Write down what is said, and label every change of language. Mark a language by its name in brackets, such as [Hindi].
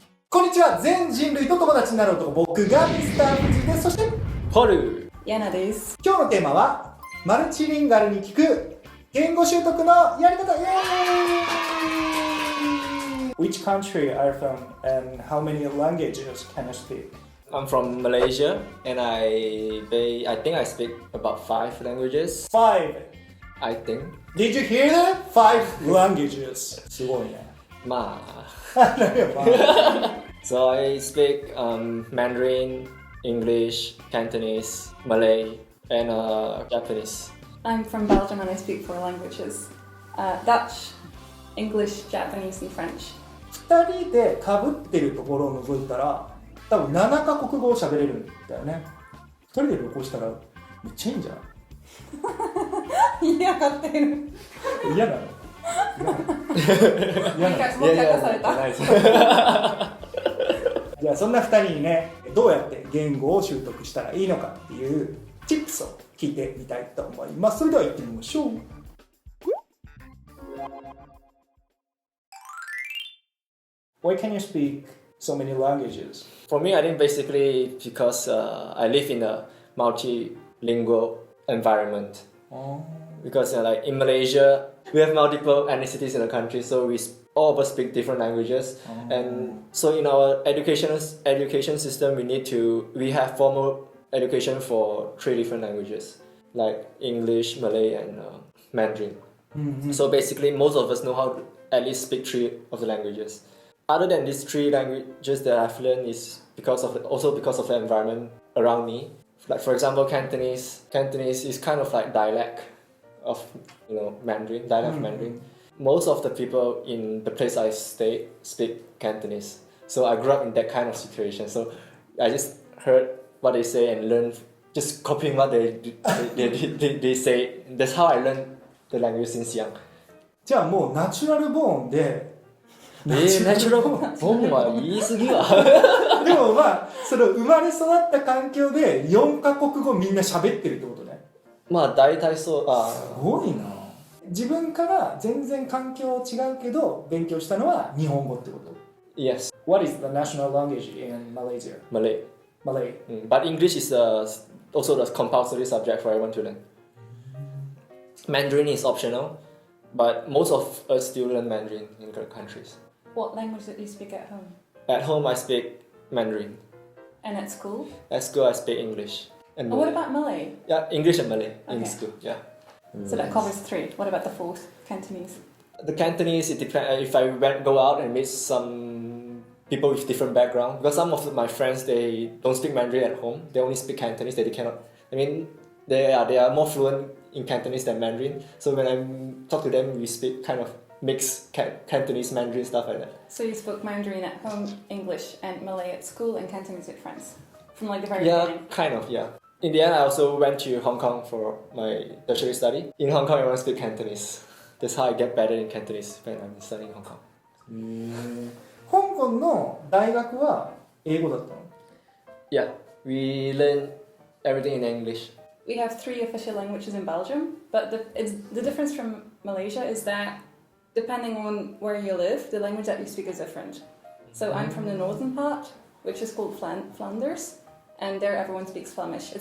[Japanese] こんにちは、全人類と友達になる男、僕がミスター富士です。そして、ポルヤナです。今日のテーマは、マルチリンガルに聞く言語習得のやり方、イエーイ Which country are you from and how many languages can you speak? [English] I'm from Malaysia and I think I speak about 5 languages. 5. I think. Did you hear that? 5 languages. すごいね。 Ma. [Japanese] 何やば [English] So I speak Mandarin, English, Cantonese, Malay, and Japanese. I'm from Belgium and I speak 4 languages. Dutch, English, Japanese and French. [Japanese] 2人で被ってるところを除いたら多分7カ国語を喋れるんだよね。 2人で旅行したらめっちゃいいんじゃない嫌がってる。嫌なの嫌なのもう一回出された。じゃあそんな2人にね、どうやって言語を習得したらいいのかっていうチップスを聞いてみたいと思います。それでは行ってみましょう。 [English] Why can you speak so many languages? For me, I think basically because I live in a multilingual environment. Oh. Because like in Malaysia, we have multiple ethnicities in the country, so all of us speak different languages. Oh. And so in our education system, we have formal education for 3 different languages, like English, Malay, and Mandarin. Mm-hmm. So basically, most of us know how to at least speak 3 of the languages. Other than these 3 languages that I've learned is because of the environment around me. Like for example, Cantonese is kind of like dialect of Mandarin, dialect of Mandarin. Most of the people in the place I stay speak Cantonese. So I grew up in that kind of situation. So I just heard what they say and learned, just copying what they say. That's how I learned the language since young. [Japanese] じゃあもうナチュラルボーンでナチュラルボーンは言い過ぎはでもまあその生まれ育った環境で4カ国語みんな喋ってるってことね。まあ大体そう。すごいな。自分から全然環境違うけど勉強したのは日本語ってこと。 [English] Yes. What is the national language in Malaysia? Malay. Malay. But English is also the compulsory subject for everyone to learn. Mandarin is optional, but most of us still learn Mandarin in the countries. What language do you speak at home? At home I speak Mandarin. And at school? At school I speak English. And What about Malay? Yeah, English and Malay in Okay. school, yeah. So that covers 3. What about the 4th? Cantonese? The Cantonese, it depends if I go out and meet some people with different background. Because some of my friends, they don't speak Mandarin at home. They only speak Cantonese. They cannot. I mean, they are more fluent in Cantonese than Mandarin. So when I talk to them, we speak kind of mixed Cantonese, Mandarin, stuff like that. So you spoke Mandarin at home, English and Malay at school, and Cantonese with friends? From like the very Yeah, beginning? kind of, yeah. In the end, I also went to Hong Kong for my tertiary study. In Hong Kong, I want to speak Cantonese. That's how I get better in Cantonese when I'm studying in Hong Kong. [Japanese] 香港の大学は英語だったの？ [English] Yeah, we learn everything in English. We have 3 official languages in Belgium, but the difference from Malaysia is that depending on where you live, the language that you speak is different. So I'm from the northern part, which is called Flanders, and there everyone speaks Flemish.